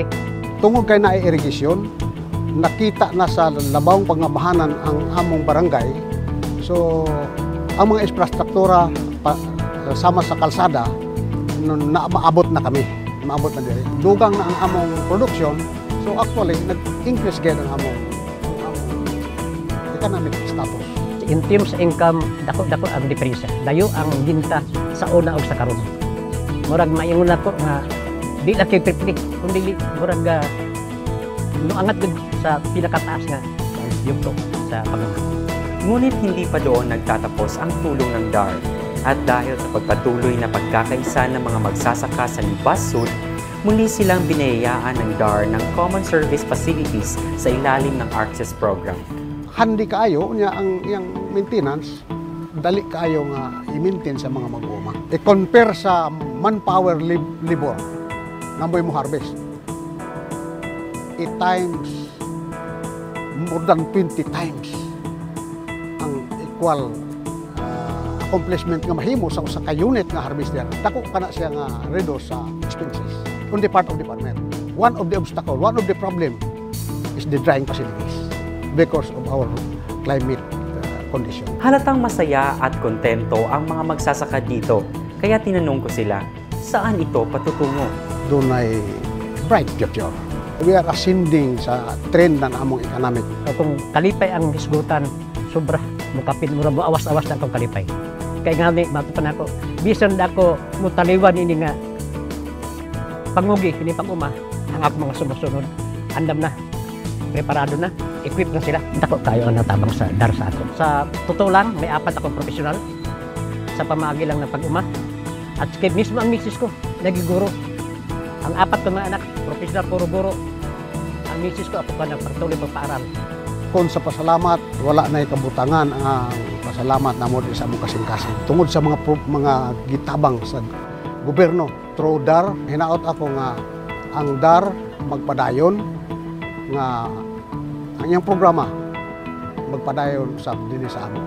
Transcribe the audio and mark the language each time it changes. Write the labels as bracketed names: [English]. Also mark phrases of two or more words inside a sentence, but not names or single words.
[Cebuano] Tungod kay naay irigasyon, nakita na sa labawong pangamahanan ang among barangay. So, ang mga infrastruktura sama sa kalsada, maabot na kami. Maabot na diri. Dugang na ang among production. So, actually, nag-increase again ang among [English] economic status. In terms of income, [Cebuano] dako ang diferensya. Dayo ang ginta sa una o sa karon. Murag maingon ako nga di la kay triple, kundi murag angat sa pinakataas nga yugto sa pagmamahal. [Filipino] Ngunit hindi pa doon nagtatapos ang tulong ng DAR. At dahil sa pagpatuloy na pagkakaisa ng mga magsasaka sa Libas Sud, muli silang binayayaan ng DAR ng Common Service Facilities sa ilalim ng ARCSIS program. [Cebuano] Handi kaayo niya ang iyang maintenance, dali kaayo nga i-maintain sa mga mag-uuma. I-compare sa manpower labor nga mo harvest. 8 times, [English] more than 20 times equal accomplishment [Cebuano] nga mahimo sa usa ka unit nga harvester. Dako kana siya nga reduce sa expenses [English] on the part of the farmer. One of the obstacle, one of the problem is the drying facilities because of our climate condition. [Filipino] Halatang masaya at kontento ang mga magsasaka dito. Kaya tinanong ko sila, saan ito patutungo? Doon ay [English] bright future. We are ascending sa trend ng among economic. [Cebuano] Kung kalipay ang hisgutan, sobra mukapin mo rabo awas-awas na akong kalipay. Kaya nga ni matupan ako, bisan ako mutaliwan ini nga pangugi ini pag-uma ang ako mga sumusunod. Andam na, preparado na, equip na sila. Dako kayo ang natabang sa DAR sa ako. [Filipino] Sa totoo lang, may 4 akong profesional sa pamagi lang ng pag-uma. At kay mismo ang misis ko, nagiguro. Ang 4 ko mga anak, profesional puro guro. Ang misis ko, ako pa nagpatuloy pagpaaral. [Cebuano] Kung sa pasalamat, wala na ikabutangan ang pasalamat na mo sa among kasing-kasing. Tungod sa mga gitabang sa gobyerno. Through DAR, hinaot ako nga ang DAR magpadayon nga ang iyang programa magpadayon sa dinhi sa amo.